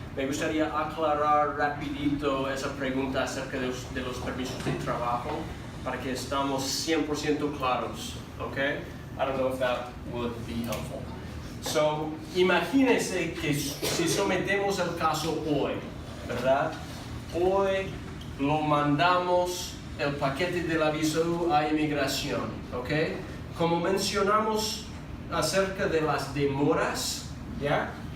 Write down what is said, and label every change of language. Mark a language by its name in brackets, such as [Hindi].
[Spanish] me gustaría aclarar rapidito esa pregunta acerca de los permisos de trabajo para que estamos 100% claros, okay? [English] I don't know if that would be helpful. [Spanish] So, imagínense que si sometemos el caso hoy, ¿verdad? Hoy lo mandamos el paquete del aviso a inmigración, ¿ok? Como mencionamos acerca de las demoras, ¿ya?